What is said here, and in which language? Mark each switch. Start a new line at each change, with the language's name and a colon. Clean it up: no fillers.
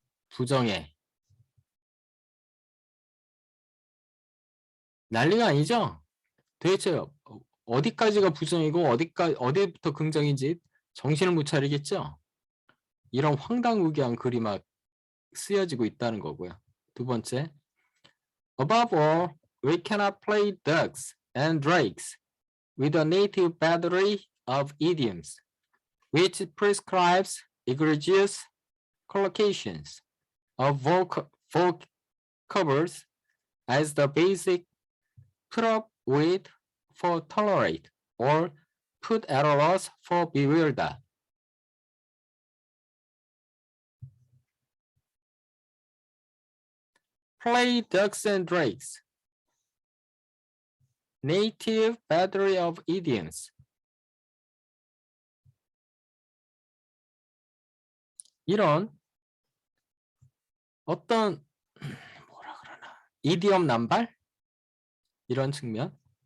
Korean: 부정에 난리가 아니죠? 도대체 어디까지가 부정이고 어디부터 긍정인지 정신을 못 차리겠죠? 이런 황당무계한 글이 막 쓰여지고 있다는 거고요. 두 번째,
English: above all, we cannot play ducks and drakes with a native battery of idioms, which prescribes egregious collocations of vocabs as the basic put up with for tolerate or put at a loss for bewilder. Play ducks and drakes. Native battery of idioms.
Korean: 이런 어떤 뭐라 그러나 이디엄 남발 이런 측면.